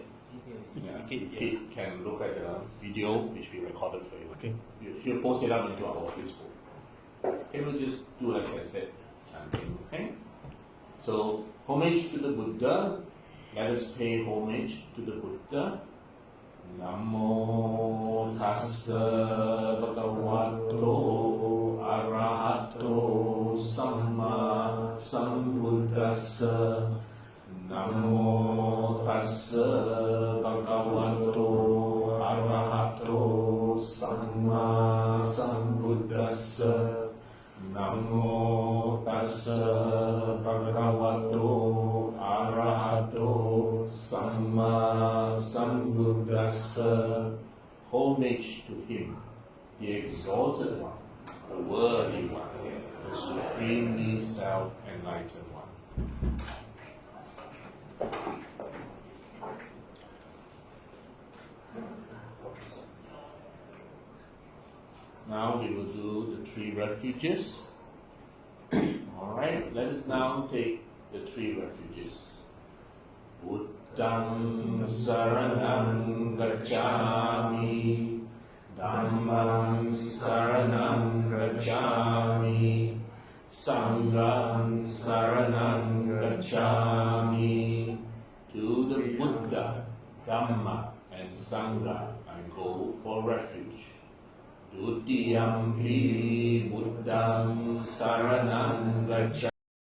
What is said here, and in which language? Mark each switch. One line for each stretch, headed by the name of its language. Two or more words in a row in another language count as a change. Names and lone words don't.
English: Kate can look at the video which we recorded for you. Okay. He'll post it up into our Facebook. Okay, we'll just do like I said. Okay? So, homage to the Buddha. Let us pay homage to the Buddha.
Pali: Namo Tassa Bhagavato Arahato Samma Sambuddhassa. Namo Tassa Bhagavato Arahato Samma Sambuddhassa. Namo Tassa Bhagavato Arahato Samma Sambuddhassa.
English: Homage to him. the exalted one, the worthy one, the supremely self-enlightened one. Now we will do the 3 refuges. Alright, let us now take the 3 refuges.
Pali: Buddhang saranang gacchami, Dhammang saranang gacchami, Sanghang saranang gacchami.
English: To the Buddha, Dhamma and Sangha I go for refuge.
Pali: Dutiyampi Buddhang saranang gacchami.